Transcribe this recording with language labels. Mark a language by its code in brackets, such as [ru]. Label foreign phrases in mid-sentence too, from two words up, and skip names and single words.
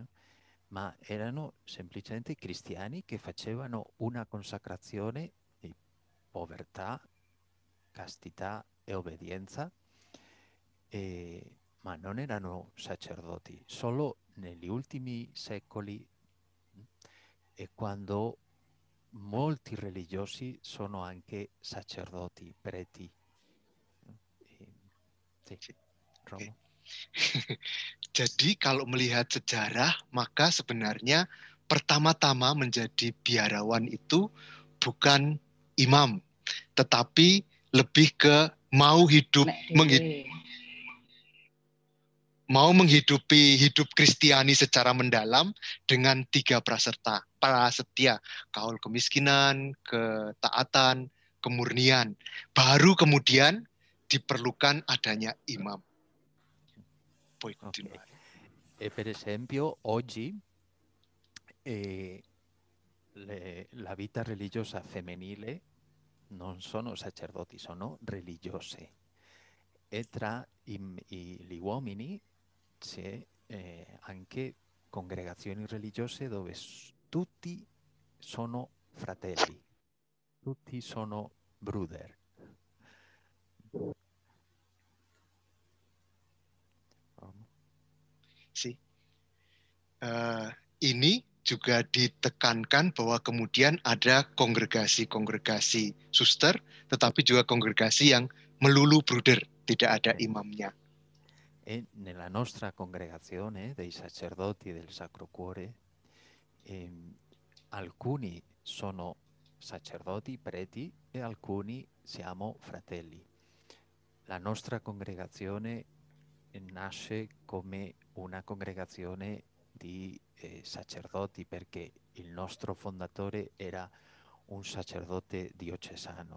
[it] Ma erano semplicemente cristiani che facevano una consacrazione di povertà, castità e obbedienza, ma non erano sacerdoti. Solo negli ultimi secoli è quando molti religiosi sono anche sacerdoti, preti. Sì, [id] Romo. Jadi kalau melihat sejarah, maka sebenarnya pertama-tama menjadi biarawan itu bukan imam, tetapi lebih ke mau menghidupi hidup Kristiani secara mendalam dengan 3 prasetya, kaul kemiskinan, ketaatan, kemurnian. Baru kemudian diperlukan adanya imam. [it] Puoi continuare. E per esempio oggi la vita religiosa femminile non sono sacerdoti, sono religiose. E tra gli uomini c'è anche congregazioni religiose dove tutti sono fratelli, tutti sono brother. [id] Ini juga ditekankan bahwa kemudian ada kongregasi-kongregasi suster, tetapi juga kongregasi yang melulu bruder, tidak ada imamnya. [it] E nella nostra congregazione dei sacerdoti del Sacro Cuore, alcuni sono sacerdoti, preti, e alcuni siamo fratelli. La nostra congregazione nasce come una congregazione di sacerdoti perché il nostro fondatore era un sacerdote diocesano.